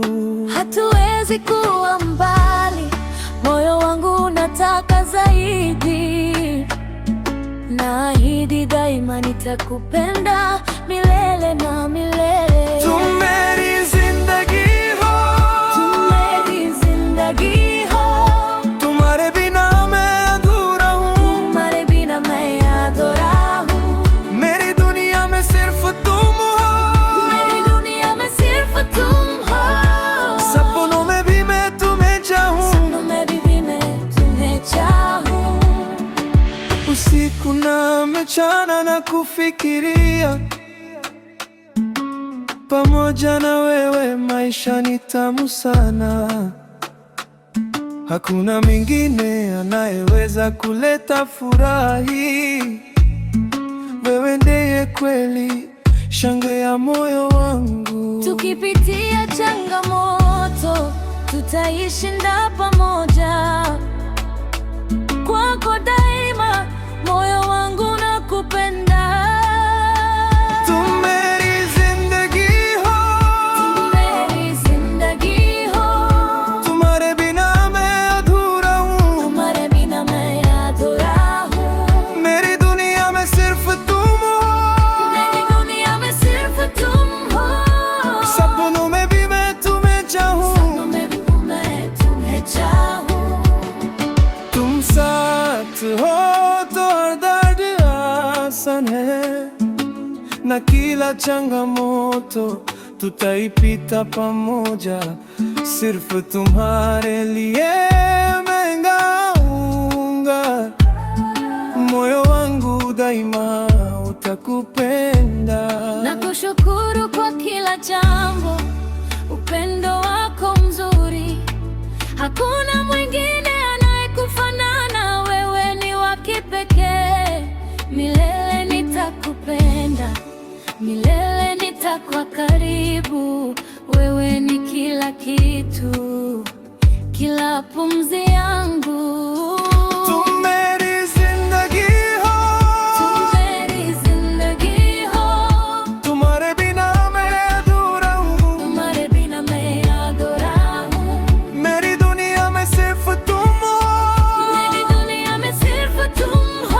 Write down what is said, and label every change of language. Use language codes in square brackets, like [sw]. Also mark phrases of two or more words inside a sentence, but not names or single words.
[sw] Hatuwezi kuwa mbali, moyo wangu unataka zaidi. Naahidi daima nitakupenda milele na milele. [hi] तू मेरी ज़िंदगी हो, तू मेरी ज़िंदगी हो, तुम्हारे बिना मैं अधूरा हूँ, तुम्हारे बिना मैं अधूरा हूँ। मेरी दुनिया में सिर्फ तुम हो, मेरी दुनिया में सिर्फ तुम हो। सपनों में भी मैं तुम्हें चाहूँ, सपनों में भी मैं तुम्हें चाहूँ। [sw] usiku na mchana na kufikiria, pamoja na wewe maisha ni tamu sana. Hakuna mwingine anayeweza kuleta furaha hii. Wewe ndiye kweli shangwe ya moyo wangu. Tukipitia changamoto tutaishinda pamoja. Kwako daima moyo wangu nakupenda. [hi] तुम मेरी जिंदगी हो, तुम मेरी जिंदगी हो, तुम्हारे बिना मैं अधूरा हूँ, तुम्हारे बिना मैं अधूरा हूँ। मेरी दुनिया में सिर्फ तुम हो, मेरी दुनिया में सिर्फ तुम हो। सपनों में भी मैं तुम्हें चाहूँ, सपनों में भी मैं तुम्हें चाहूँ। तुम साथ हो तो हर दर्द आसान है, [sw] na kila changamoto tutaipita pamoja. [hi] सिर्फ़ तुम्हारे लिए मैं गाऊँगा, [sw] moyo wangu daima utakupenda. Nakushukuru kwa kila jambo, upendo wako mzuri, hakuna mwingine anayekufanana. Wewe ni wa kipekee, milele nitakupenda, milele nitakuwa karibu. Wewe ni kila kitu, kila pumzi yangu. [hi] तुम मेरी जिंदगी हो, तुम मेरी जिंदगी हो, तुम्हारे बिना मैं अधूरा हूँ, तुम्हारे बिना मैं अधूरा हूँ। मेरी दुनिया में सिर्फ तुम हो, मेरी दुनिया में सिर्फ तुम हो।